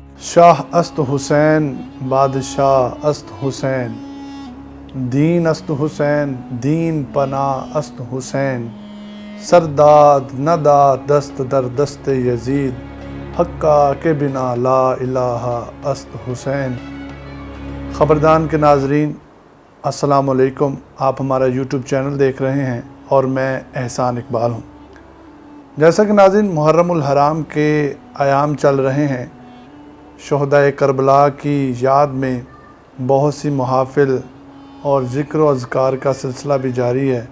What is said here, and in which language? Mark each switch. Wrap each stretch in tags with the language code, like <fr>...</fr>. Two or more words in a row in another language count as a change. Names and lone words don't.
<fa>شاہ است حسین بادشاہ است حسین، دین است حسین دین پناہ است حسین، سرداد ندا دست در دست یزید، حقا کے بنا لا الہ است حسین۔</fa> <ur>خبردان کے ناظرین، السلام علیکم۔ آپ ہمارا یوٹیوب چینل دیکھ رہے ہیں اور میں احسان اقبال ہوں۔ جیسا کہ ناظرین محرم الحرام کے ایام چل رہے ہیں، شہدائے کربلا کی یاد میں بہت سی محافل اور ذکر و اذکار کا سلسلہ بھی جاری ہے۔</ur>